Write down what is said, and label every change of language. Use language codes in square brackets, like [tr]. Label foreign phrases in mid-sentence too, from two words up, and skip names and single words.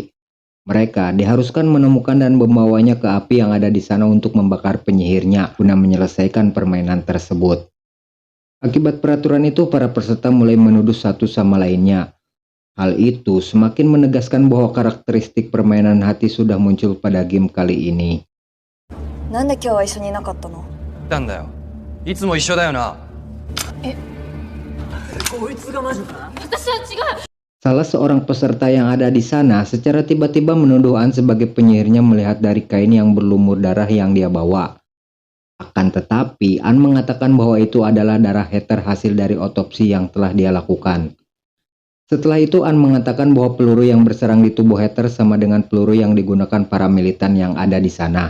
[id] Mereka diharuskan menemukan dan membawanya ke api yang ada di sana untuk membakar penyihirnya guna menyelesaikan permainan tersebut. Akibat peraturan itu, para peserta mulai menuduh satu sama lainnya. Hal itu semakin menegaskan bahwa karakteristik permainan hati sudah muncul pada game kali ini. [ja] なんで今日は一緒にいなかったの？なんだよ。いつも一緒だよな。こいつがマジか？私は違う。 [id] Salah seorang peserta yang ada di sana secara tiba-tiba menuduh An sebagai penyihirnya melihat dari kain yang berlumur darah yang dia bawa. Akan tetapi, An mengatakan bahwa itu adalah darah Heather hasil dari otopsi yang telah dia lakukan. Setelah itu, An mengatakan bahwa peluru yang berserang di tubuh Heather sama dengan peluru yang digunakan para militan yang ada di sana.